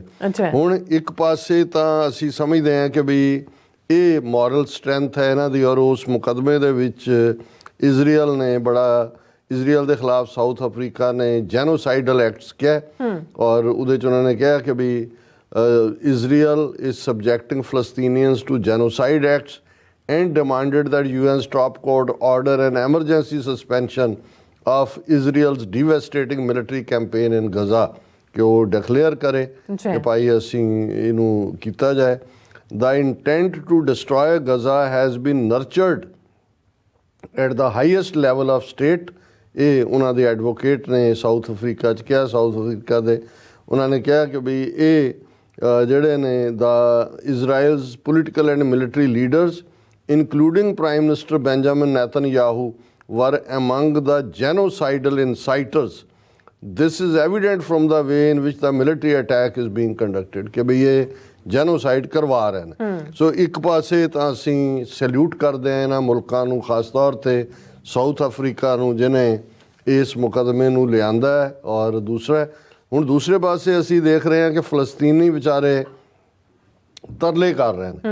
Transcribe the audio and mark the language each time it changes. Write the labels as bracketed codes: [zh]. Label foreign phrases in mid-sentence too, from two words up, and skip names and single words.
[pa] ਹੁਣ ਇੱਕ ਪਾਸੇ ਤਾਂ ਅਸੀਂ ਸਮਝਦੇ ਹਾਂ ਕਿ ਵੀ ਇਹ [en] moral strength [pa] ਹੈ ਇਹਨਾਂ ਦੀ, ਔਰ ਉਸ ਮੁਕੱਦਮੇ ਦੇ ਵਿੱਚ ਇਜ਼ਰਾਈਲ ਨੇ ਬੜਾ ਇਜ਼ਰਾਈਲ ਦੇ ਖਿਲਾਫ ਸਾਊਥ ਅਫਰੀਕਾ ਨੇ [en] genocidal acts [pa] ਕਿਹਾ ਔਰ ਉਹਦੇ 'ਚ ਉਹਨਾਂ ਨੇ ਕਿਹਾ ਕਿ ਵੀ [en] Israel is subjecting Palestinians to genocide acts and demanded that UN stop court order an emergency suspension of Israel's devastating military campaign in Gaza [pa] ਕਿ ਉਹ ਡਿਕਲੇਅਰ ਕਰੇ ਕਿ ਭਾਈ ਅਸੀਂ ਇਹਨੂੰ ਕੀਤਾ ਜਾਏ। [en] The intent to destroy Gaza has been nurtured at the highest level of state [pa] ਇਹ ਉਹਨਾਂ ਦੇ ਐਡਵੋਕੇਟ ਨੇ ਸਾਊਥ ਅਫਰੀਕਾ 'ਚ ਕਿਹਾ। ਸਾਊਥ ਅਫਰੀਕਾ ਦੇ ਉਹਨਾਂ ਨੇ ਕਿਹਾ ਕਿ ਵੀ ਇਹ ਜਿਹੜੇ ਨੇ ਦਾ [en] Israel's political and military leaders including Prime Minister Benjamin Netanyahu, were among the genocidal inciters. This is evident from the way in which the military attack is being conducted [pa] ਕਿ ਬਈ ਇਹ ਜੈਨੋਸਾਈਡ ਕਰਵਾ ਰਹੇ ਨੇ। ਸੋ ਇੱਕ ਪਾਸੇ ਤਾਂ ਅਸੀਂ ਸੈਲੂਟ ਕਰਦੇ ਹਾਂ ਇਹਨਾਂ ਮੁਲਕਾਂ ਨੂੰ, ਖਾਸ ਤੌਰ 'ਤੇ ਸਾਊਥ ਅਫਰੀਕਾ ਨੂੰ ਜਿਹਨੇ ਇਸ ਮੁਕੱਦਮੇ ਨੂੰ ਲਿਆਂਦਾ ਹੈ, ਔਰ ਹੁਣ ਦੂਸਰੇ ਪਾਸੇ ਅਸੀਂ ਦੇਖ ਰਹੇ ਹਾਂ ਕਿ ਫਲਸਤੀਨੀ ਵਿਚਾਰੇ ਤਰਲੇ ਕਰ ਰਹੇ ਨੇ।